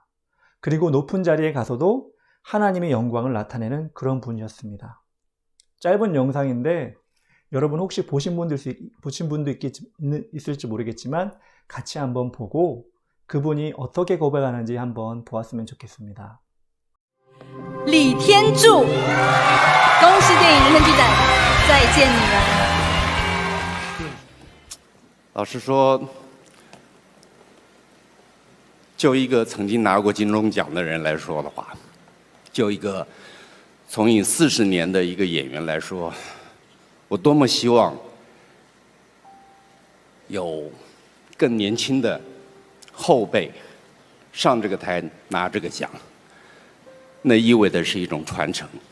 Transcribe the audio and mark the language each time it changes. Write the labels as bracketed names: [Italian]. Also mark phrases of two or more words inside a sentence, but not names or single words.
[Korean] 그리고 높은 자리에 가서도 하나님의 영광을 나타내는 그런 분이었습니다. 짧은 영상인데 여러분 혹시 보신 분도 있을지 모르겠지만 같이 한번 보고 그분이 어떻게 고백하는지 한번 보았으면 좋겠습니다. [Chinese] 李天柱，恭喜电影明天剧展再见女儿。老实说，就一个曾经拿过金钟奖的人来说的话，就一个从影40年的一个演员来说，我多么希望有更年轻的后辈上这个台拿这个奖，那意味的是一种传承。